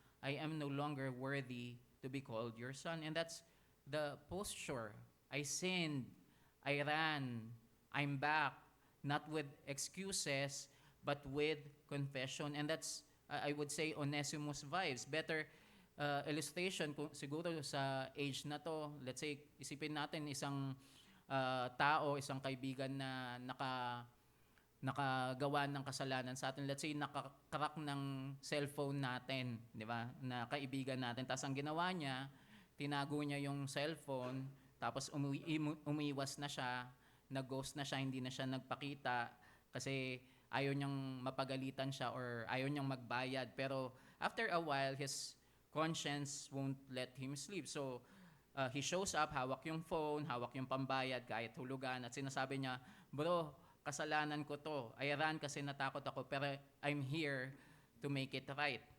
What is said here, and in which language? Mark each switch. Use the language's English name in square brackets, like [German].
[English] I am no longer worthy to be called your son. And that's the posture. I sinned, I ran, I'm back, not with excuses, but with confession. And that's, I would say, Onesimus vibes. Better illustration, [Filipino] kung siguro sa age na to, [English] let's say, [Filipino] isipin natin isang tao, isang kaibigan na nakagawa ng kasalanan sa atin. [English] Let's say, [Filipino] nakakrack ng cellphone natin, di ba? Na kaibigan natin. Tapos ang ginawa niya, tinago niya yung cellphone, tapos umiwas na siya, nag-ghost na siya, hindi na siya nagpakita kasi ayaw niyang mapagalitan siya or ayaw niyang magbayad. [English] Pero after a while, his conscience won't let him sleep. So, he shows up, [Filipino] hawak yung phone, hawak yung pambayad, kahit hulugan, at sinasabi niya, bro, kasalanan ko to. [English] I ran [Filipino] kasi natakot ako, pero [English] I'm here to make it right.